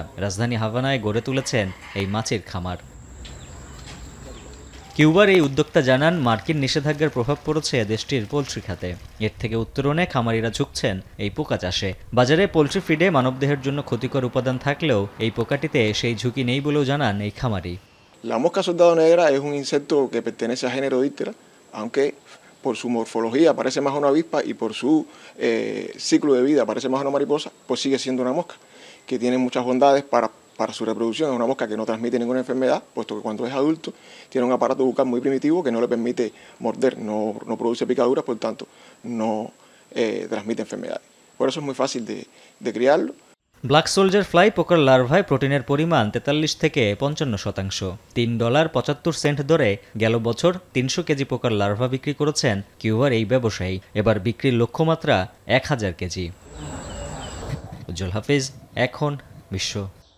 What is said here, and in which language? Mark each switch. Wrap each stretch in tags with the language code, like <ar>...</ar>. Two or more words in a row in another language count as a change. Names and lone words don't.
<bn>রাজধানী হাভানায় গড়ে তুলেছেন এই মাছের খামার। কিউবার এই উদ্যোক্তা জানান, মার্কিন নিষেধাজ্ঞার প্রভাব পড়েছে দেশটির পোলট্রি খাতে। এর থেকে উত্তরণে খামারিরা ঝুঁকছেন এই পোকা চাষে। বাজারে পোলট্রি ফিডে মানবদেহের জন্য ক্ষতিকর উপাদান থাকলেও এই পোকাটিতে সেই ঝুঁকি নেই বলেও জানান এই খামারি।</bn> <es>La mosca soldado negra es un insecto que pertenece al género Diptera, aunque por su morfología parece más una avispa y por su ciclo de vida parece más una mariposa, pues sigue siendo una mosca que tiene muchas bondades para su reproducción. Es una mosca que no transmite ninguna enfermedad, puesto que cuando es adulto tiene un aparato bucal muy primitivo que no le permite morder, no produce picaduras, por tanto no transmite enfermedades. Por eso es muy fácil de criarlo.</es> <en>black soldier fly</en> <bn>পোকার লার্ভায় প্রোটিনের পরিমাণ 43 থেকে 55%। $3.75 দরে গেল বছর 300 কেজি পোকার লার্ভা বিক্রি করেছেন কিউবার এই ব্যবসায়ী। এবার বিক্রির লক্ষ্যমাত্রা 1000 কেজি। উজ্জ্বল হাফিজ, এখন বিশ্ব।</bn>